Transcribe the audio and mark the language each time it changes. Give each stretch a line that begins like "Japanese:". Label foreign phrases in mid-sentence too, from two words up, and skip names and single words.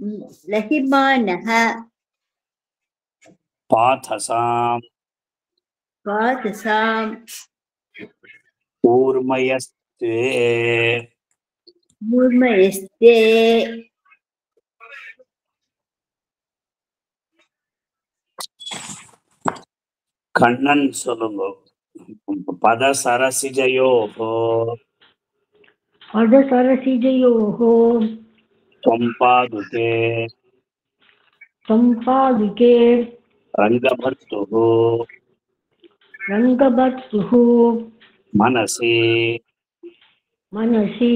Sanskrit: पाथसाम् वाचसां ऊर्मयस्ते मूर्मयस्ते
Tamil: கண்ணன் சொல்லுங்க.
Sanskrit: பதசரசிஜயோகோ पदसरसिजयोः त्वम्पादुके सम्पादुके रङ्गभर्तुः रङ्गभर्तुः मनसि मनसि